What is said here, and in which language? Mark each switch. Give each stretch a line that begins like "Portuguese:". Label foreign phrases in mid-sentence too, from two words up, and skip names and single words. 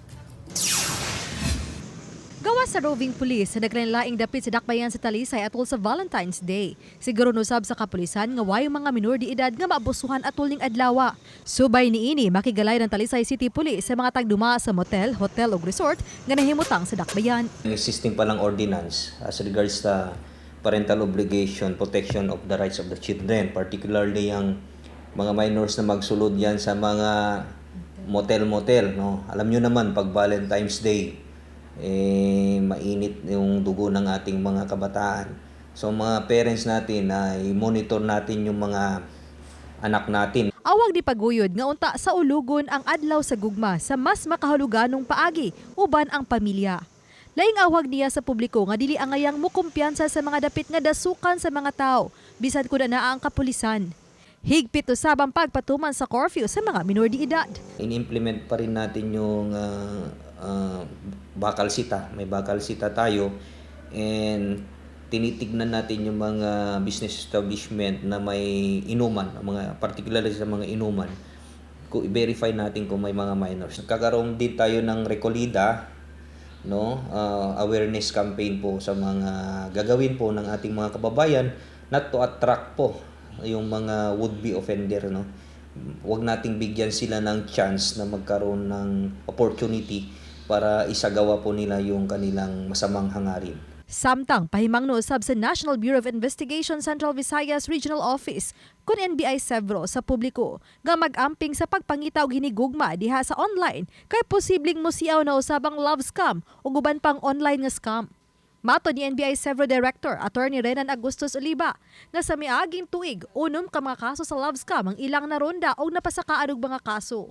Cebuano: Gawa sa roving police sa naglain-laing dapit sa dakbayan sa Talisay atol sa Valentine's Day. Siguro nusab sa kapulisan nga way mga minor de edad nga maabusuhan atol ning adlaw. Subay niini makigalay ng Talisay City Police sa mga tagduma sa motel, hotel ug resort nga nahimutang sa dakbayan.
English: Existing palang ordinance as regards sa parental obligation, protection of the rights of the children, particularly
Cebuano: ang mga minors na magsulod yan sa mga motel-motel.
English: No?
Filipino: Alam nyo naman, pag Valentine's Day, mainit yung dugo ng ating mga kabataan. So mga parents natin ay monitor natin yung mga anak natin.
Cebuano: Awag di paguyod nga unta sa ulugon ang adlaw sa gugma sa mas makahuluganong paagi uban ang pamilya. Laing awag niya sa publiko nga dili angayang mukumpiyansa sa mga dapit nga dasukan sa mga tao bisan kuda naa ang kapulisan. Higpit usab ang pagpatuman sa curfew sa mga minor de edad.
Filipino: In-implement pa rin natin yung bakal sita. May bakal sita tayo and tinitignan natin yung mga
English: business establishment
Filipino: na may inuman, mga particularly sa mga inuman. I-verify natin kung may mga minors. Kakaroon din tayo ng rekolida, no?
English: Awareness campaign
Filipino: po sa mga gagawin po ng ating mga kababayan
English: not to attract
Filipino: po yung mga
English: would-be offender,
Filipino: no? Huwag nating bigyan sila ng chance na magkaroon ng opportunity para isagawa po nila yung kanilang masamang hangarin.
Cebuano: Samtang pahimangno usab sa National Bureau of Investigation Central Visayas Regional Office kun NBI Sevro sa publiko nga mag-amping sa pagpangita og hinigugma diha sa online kay posibleng musiaw na usabang love scam ug uban pang online nga scam. Mato ni NBI Sevro Director Attorney Renan Agustos Oliva nga sa miaging tuig unom ka mga kaso sa love scam ang ilang naronda og napasakaad og mga kaso.